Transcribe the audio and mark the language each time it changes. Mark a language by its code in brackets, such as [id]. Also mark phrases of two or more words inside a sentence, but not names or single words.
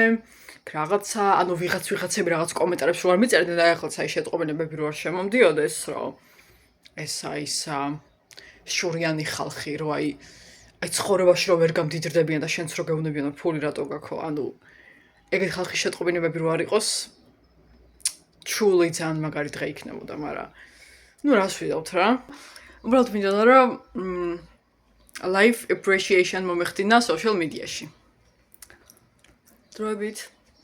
[ka] რაღაცა, ანუ ვიღაცები რაღაც კომენტარებს რო არ მიწერდნენ და ახლაც აი შეტყობინებები რო არ შემომდიოდეს, რომ ესა ისა შურიანი ხალხი, რომ აი ცხოვრებაში რო ვერ გამდიდრდებიან და შენც რო გეუბნებიან რომ ფული რატო გაქვს, ანუ ეგეთ ხალხის შეტყობინებები რო არ იყოს, truly ძალიან მაგარი დღე იქნებოდა, მაგრამ ნუ რას ვიდავთ რა. უბრალოდ მინდოდა რომ [en] life appreciation [ka] მომეხდინა [en] social media- [ka] ში. დროებით